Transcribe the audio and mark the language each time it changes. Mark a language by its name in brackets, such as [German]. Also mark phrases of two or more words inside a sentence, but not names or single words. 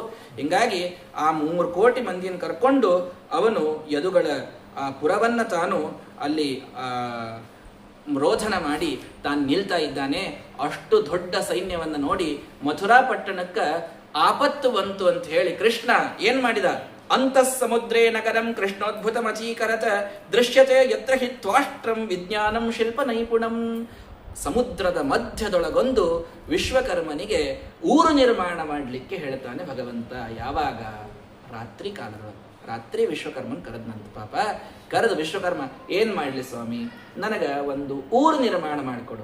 [Kannada] ಹಿಂಗಾಗಿ ಆ 3 ಕೋಟಿ ಮಂದಿಯನ್ನು ಕರ್ಕೊಂಡು ಅವನು ಯದುಗಳ ಆ ಪುರವನ್ನ ತಾನು ಅಲ್ಲಿ ರೋಧನ ಮಾಡಿ ತಾನು ನಿಲ್ತಾ ಇದ್ದಾನೆ. ಅಷ್ಟು ದೊಡ್ಡ ಸೈನ್ಯವನ್ನ ನೋಡಿ ಮಥುರಾ ಪಟ್ಟಣಕ್ಕ ಆಪತ್ತು ಬಂತು ಅಂತ ಹೇಳಿ ಕೃಷ್ಣ ಏನ್ ಮಾಡಿದ, [Sanskrit] ಅಂತಃ ಸಮುದ್ರೇ ನಗರಂ ಕೃಷ್ಣೋದ್ಭುತಮಚೀಕರತ ದೃಶ್ಯತೆ ಯತ್ರ ಹಿ ತ್ವಾಷ್ಟ್ರಂ ವಿಜ್ಞಾನಂ ಶಿಲ್ಪ ನೈಪುಣಂ. [Kannada] ಸಮುದ್ರದ ಮಧ್ಯದೊಳಗೊಂದು ವಿಶ್ವಕರ್ಮನಿಗೆ ಊರು ನಿರ್ಮಾಣ ಮಾಡಲಿಕ್ಕೆ ಹೇಳ್ತಾನೆ ಭಗವಂತ. ಯಾವಾಗ? ರಾತ್ರಿ ಕಾಲದೊಳಗೆ. ರಾತ್ರಿ ವಿಶ್ವಕರ್ಮನ್ ಕರೆದ್ನಂತ. ಪಾಪ ಕರೆದು ವಿಶ್ವಕರ್ಮ, ಏನ್ ಮಾಡ್ಲಿ ಸ್ವಾಮಿ, ನನಗ ಒಂದು ಊರು ನಿರ್ಮಾಣ ಮಾಡಿಕೊಡು.